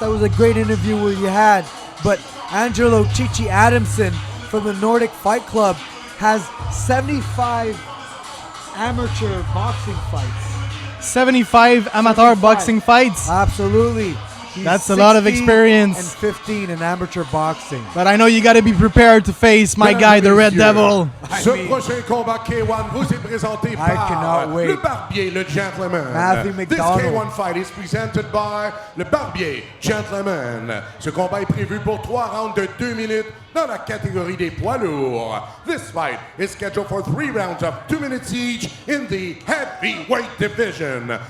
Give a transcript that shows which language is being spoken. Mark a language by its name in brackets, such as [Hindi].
[English] That was a great interview you had. But Angelo Chichi Adamson from the Nordic Fight Club has 75 amateur boxing fights. 75 amateur boxing fights? Absolutely. He's That's a lot of experience. And 15 in amateur boxing. But I know you got to be prepared to face my guy, the Red Devil. [French] Ce prochain combat K1 vous est présenté par le Barbier, le Gentleman. [English] Matthew McDonald. This K1 fight is presented by le Barbier, Gentleman. [French] Ce combat est prévu pour 3 rounds de 2 minutes dans la catégorie des poids lourds. [English] This fight is scheduled for 3 rounds of 2 minutes each in the heavyweight division.